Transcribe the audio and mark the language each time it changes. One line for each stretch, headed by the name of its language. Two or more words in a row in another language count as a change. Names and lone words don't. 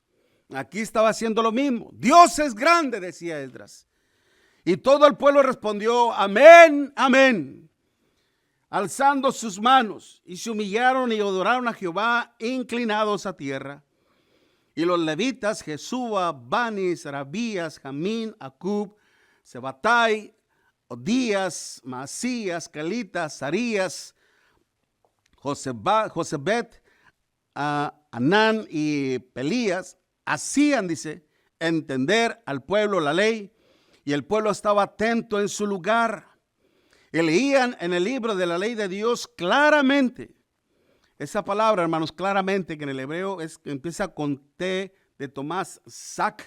Spanish: Aquí estaba haciendo lo mismo. Dios es grande, decía Esdras, y todo el pueblo respondió, amén, amén, alzando sus manos, y se humillaron y adoraron a Jehová inclinados a tierra. Y los levitas, Jesúa, Bani, Sarabías, Jamín, Acub, Sebatai, Odías, Masías, Calitas, Sarías, Josebet, Anán y Pelías, hacían, dice, entender al pueblo la ley, y el pueblo estaba atento en su lugar. Y leían en el libro de la ley de Dios claramente. Esa palabra, hermanos, claramente, que en el hebreo empieza con T de Tomás, Sac.